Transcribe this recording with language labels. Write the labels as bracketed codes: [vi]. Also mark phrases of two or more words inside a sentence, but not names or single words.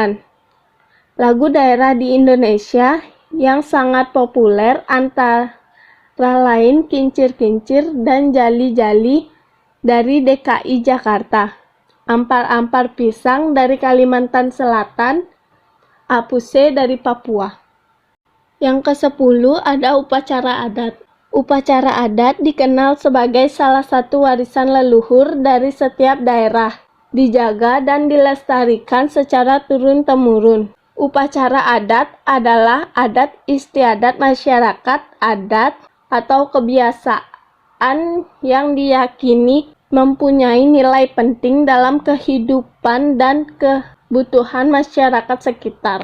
[id] Lagu daerah di Indonesia yang sangat populer antara lain kincir-kincir dan jali-jali dari DKI Jakarta, ampar-ampar pisang dari Kalimantan Selatan, apuse dari Papua. Yang ke-10 ada upacara adat. Upacara adat dikenal sebagai salah satu warisan leluhur dari setiap daerah, dijaga dan dilestarikan secara turun-temurun. Upacara adat adalah adat istiadat masyarakat adat atau kebiasaan yang diyakini mempunyai nilai penting dalam kehidupan dan kebutuhan masyarakat sekitar.